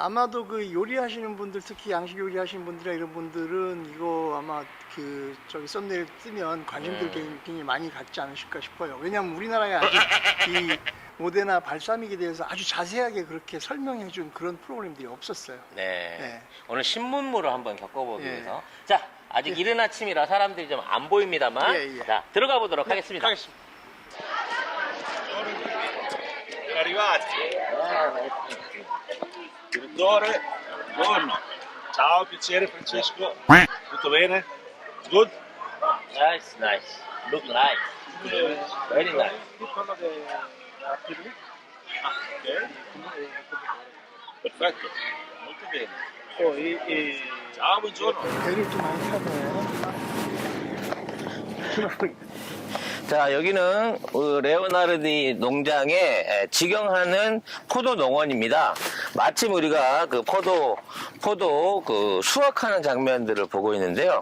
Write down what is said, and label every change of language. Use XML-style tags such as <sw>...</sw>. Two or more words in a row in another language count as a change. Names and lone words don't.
<ko>아마도 그 요리하시는 분들, 특히 양식 요리하시는 분들이나 이런 분들은 이거 아마 그 저기 썸네일 뜨면 관심들 굉장히 많이 갖지 않으실까 싶어요. 왜냐하면 우리나라에 아직 이 모데나 발사믹에 대해서 아주 자세하게 그렇게 설명해준 그런 프로그램들이 없었어요. 네. 네. 오늘 신문물을 한번 겪어보기 예. 위해서. 자, 아직 이른 아침이라 사람들이 좀 안 보입니다만. 예, 예. 자, 들어가 보도록 하겠습니다.</ko> <it>Arrivati. Direttore, buongiorno. Ciao, piacere Francesco. Tutto bene? Good?</it> <en>Nice, nice. Look nice. Very nice.</en> <it>Quello che ok. Perfetto, molto bene. Poi, ciao, buongiorno.</it> <ko>배를 좀 많이 타네. 자, 여기는 레오나르디 농장에 직영하는 포도 농원입니다. 마침 우리가 그 포도 그 수확하는 장면들을 보고 있는데요.</ko>